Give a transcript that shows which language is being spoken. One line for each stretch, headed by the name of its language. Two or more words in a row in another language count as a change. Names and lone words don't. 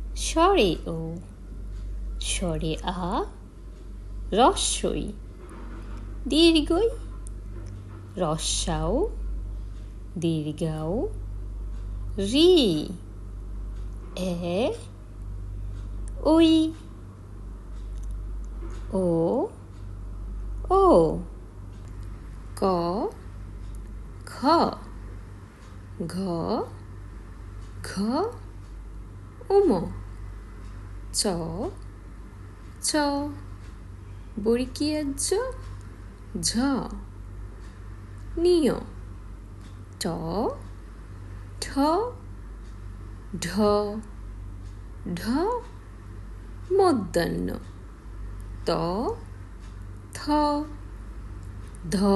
Bangla: স্বরে ও, স্বরে আ, রস্বই, দীর্ঘই, রস্যাও, দীর্ঘাও, রি, এ, ওই, ও, ও, ক, খ, ঘ, ঘ, উম, চ, ছ, বর্গীয় জ, ঝ, নিয়, ট, ঠ, ঢ, ঢ, মূর্ধন্য, ত, থ, ধ,